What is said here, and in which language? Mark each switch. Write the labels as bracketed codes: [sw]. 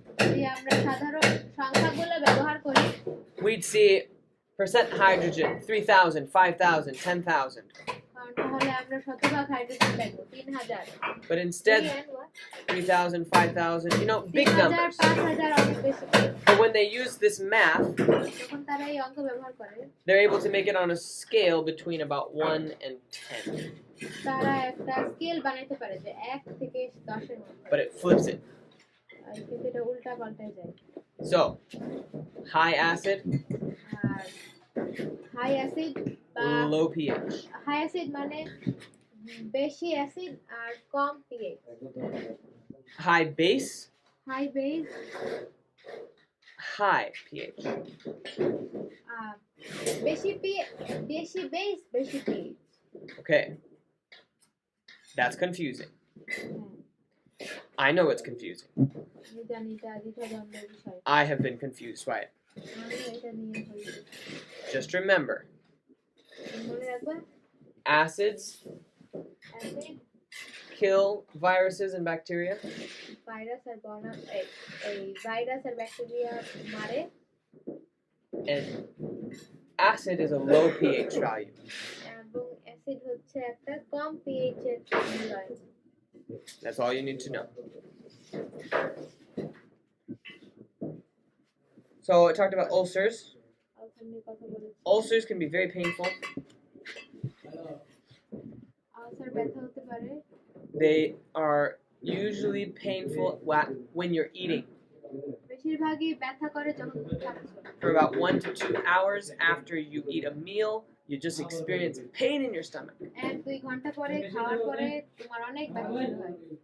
[bn] যদি আমরা সাধারণ সংখ্যাগুলো ব্যবহার করি [en] we'd see percent hydrogen, 3,000, 5,000, 10,000. [bn] তাহলে আমরা শতভাগ হাইড্রোজেন পাবো 3000। [en] But instead, 3,000, 5,000, big numbers. [bn] 5000 অনেক বেশি। [en] But when they use this math, [bn] যখন তারা এই অঙ্ক ব্যবহার করে [en] they're able to make it on a scale between about 1 and 10. [bn] তারা একটা স্কেল বানাইতে পারে যে 1 থেকে 10 এর মধ্যে। [en] But it flips it. [bn] কিন্তু এটা উল্টা পাল্টায় যায়। [en] So, high acid, [bn] আর হাই অ্যাসিড বা [en] low pH. [bn] হাই অ্যাসিড মানে বেশি অ্যাসিড আর কম pH। [en] High base, [bn] high base [en] high pH. [bn] বেশি বেস বেশি pH। [en] Okay. That's confusing. I know it's confusing. [bn] আমি জানি এটা দ্বিধাদ্বন্দ্বের বিষয়। [en] I have been confused by it. [bn] আমি এটা নিয়ে হয়েছে। [en] Just remember, [bn] মনে রাখবা [en] acids [bn] acid [en] kill viruses and bacteria, [bn] virus আর এই ভাইরাস আর ব্যাকটেরিয়া মারে [en] and acid is a low pH value. [bn] এবং অ্যাসিড হচ্ছে একটা কম pH এর মূল্যায়ন। [en] That's all you need to know. So I talked about ulcers. [bn] Ulcer নিয়ে কথা বলেছি। [en] Ulcers can be very painful. [bn] Ulcer ব্যথা হতে পারে। [en] They are usually painful when you're eating. [bn] বেশিরভাগই ব্যথা করে যখন খাচ্ছ। [en] For about 1 to 2 hours after you eat a meal, you just experience pain in your stomach. [bn] 1-2 ঘন্টা পরে খাওয়ার পরে তোমার অনেক ব্যথা শুরু হয়।